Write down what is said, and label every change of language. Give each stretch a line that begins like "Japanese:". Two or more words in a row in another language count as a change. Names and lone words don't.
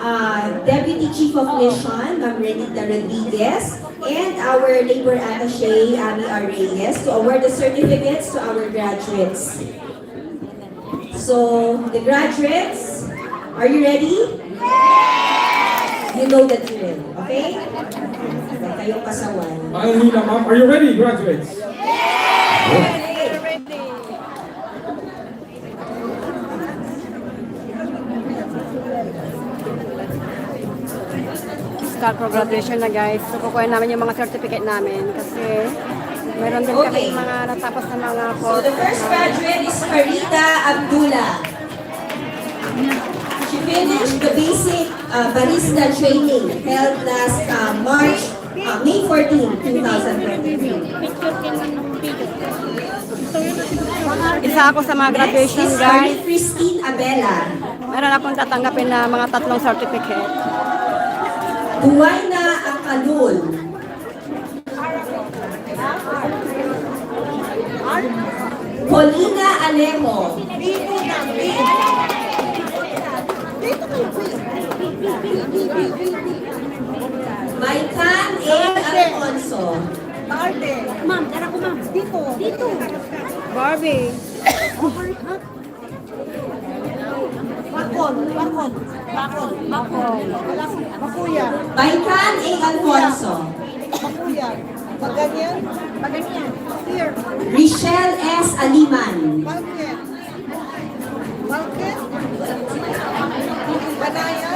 English: Deputy Chief of Mission, Ma'am Renita Rodriguez, and our Labor Attaché, Ami R. Reyes, to award the certificates to our graduates. So, the graduates, are you ready? You know the drill,
Filipino: okay? Huwag kayong kasawan. Hila, ma'am.
English: Are you ready, graduates? Start for graduation na guys.
Filipino: So kukuha namin yung mga certificate namin kasi meron din kami Okay. mga natapos na mga So, course.
English: the first graduate is Farida Abdullah. She finished the basic barista training held last May 14, 2023.
Filipino: Isa ako sa mga
English: Next graduation is guys. Christine Abela.
Filipino: Meron akong tatanggapin na mga 3 certificate.
English: Buwayna Akalul. Paulina Alejo. Maikan A. Alfonso.
Filipino: Ma'am, tara ko ma'am. Dito.
English: Barbie. Bakon. Makuya. Maikan A. Alfonso. Makuya. Maganyan. Here. Richelle S. Aliman. Balket. Banayan.